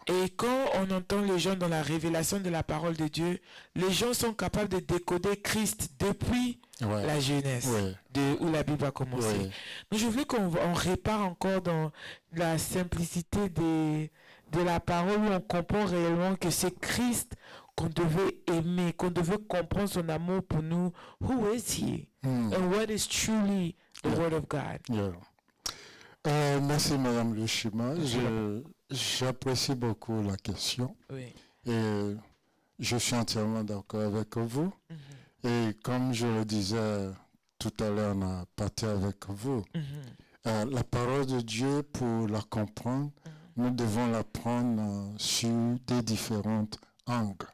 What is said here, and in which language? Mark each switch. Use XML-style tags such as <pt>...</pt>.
<fr>Et quand on entend les gens dans la révélation de la parole de Dieu, les gens sont capables de décoder Christ depuis la jeunesse, où la Bible a commencé. Donc je voulais qu'on répare encore dans la simplicité de la parole, où on comprend réellement que c'est Christ qu'on devait aimer, qu'on devait comprendre son amour pour nous.</fr> <en>Who is he? And what is truly the word of God?</en> <fr>Merci Madame Lushima. J'apprécie beaucoup la question. Et je suis entièrement d'accord avec vous. Et comme je le disais tout à l'heure, on a parti avec vous. La parole de Dieu, pour la comprendre, nous devons la prendre sur des différents angles.</fr>